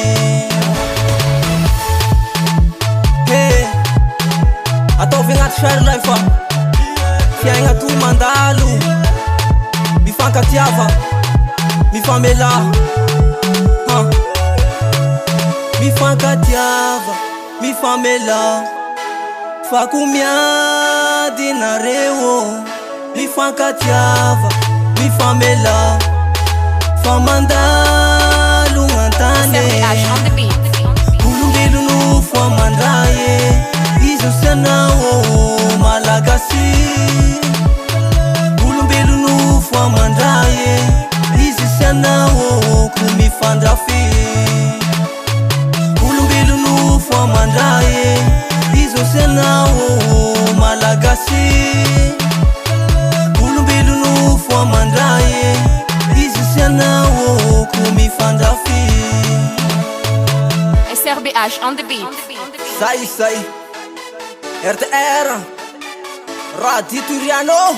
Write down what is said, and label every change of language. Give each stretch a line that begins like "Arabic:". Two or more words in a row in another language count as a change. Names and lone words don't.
Malagasy: Ataovy agnaty sary lay fa fiaigna to mandalo mifankatiava mifamela mifankatiava mifamela fa ko miady nareo mifankatiava mifamela fa mandalo gn'antany.
English: SRBH on the beat.
Malagasy: Olombelogno fo amandray izy osanao malagasy. Olombelogno fo amandray izy osanao ko mifandrafy. Olombelogno fo amandray izy osanao malagasy. Olombelogno fo amandray izy osanao ko mifandrafy.
English: SRBH on the beat. Sai RTR Radio Turiano.